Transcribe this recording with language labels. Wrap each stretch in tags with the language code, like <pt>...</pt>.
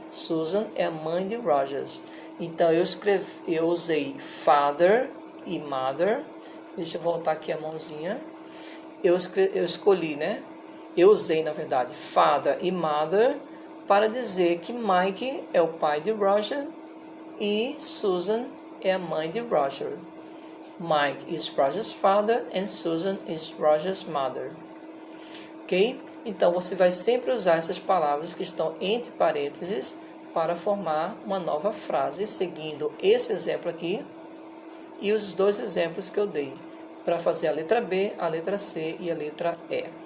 <pt>Susan é a mãe de Rogers. Então, eu usei father e mother. Deixa eu voltar aqui a mãozinha. Eu escolhi, né? Eu usei, na verdade, father e mother para dizer que Mike é o pai de Roger e Susan é a mãe de Roger.</pt> <en>Mike is Roger's father and Susan is Roger's mother. Ok?</en> <pt>Então, você vai sempre usar essas palavras que estão entre parênteses para formar uma nova frase, seguindo esse exemplo aqui e os 2 exemplos que eu dei, para fazer a letra B, a letra C e a letra E.</pt>